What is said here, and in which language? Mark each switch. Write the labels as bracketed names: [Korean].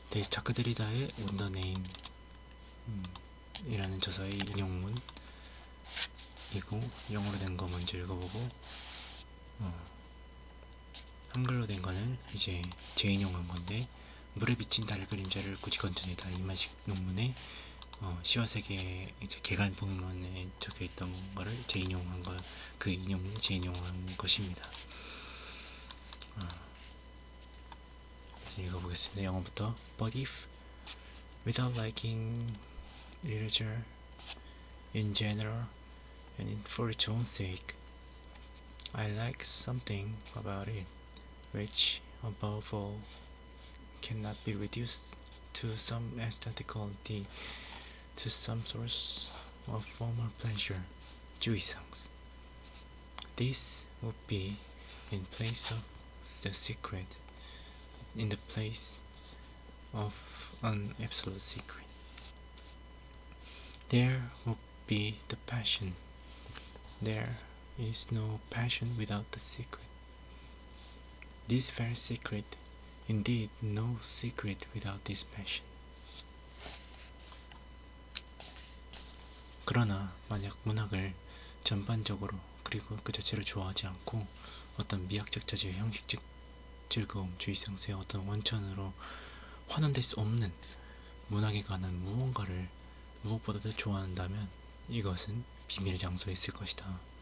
[Korean] 자크 데리다의 On the Name 이라는 저서의 인용문이고, 영어로 된 거 먼저 읽어보고 한글로 된 거는 이제 재인용한 건데, 물에 비친 달 그림자를 굳이 건져내다 이만식 논문에 시와 세계 이제 개간 본론에 적혀 있던 거를 재인용한 거, 그 인용 재인용한 것입니다. 이제 읽어보겠습니다. 영어부터. [English] But if, without liking literature in general and for its own sake, I like something about it which, above all, cannot be reduced to some aestheticality, to some source of formal pleasure, jouissance. This would be in place of the secret, in the place of an absolute secret. There would be the passion. There is no passion without the secret. This very secret, indeed no secret without this passion. [Korean] 그러나 만약 문학을 전반적으로 그리고 그 자체를 좋아하지 않고 어떤 미학적 자질, 형식적 즐거움, 주의성수의 어떤 원천으로 환원될 수 없는 문학에 관한 무언가를 무엇보다도 좋아한다면 이것은 비밀의 장소에 있을 것이다.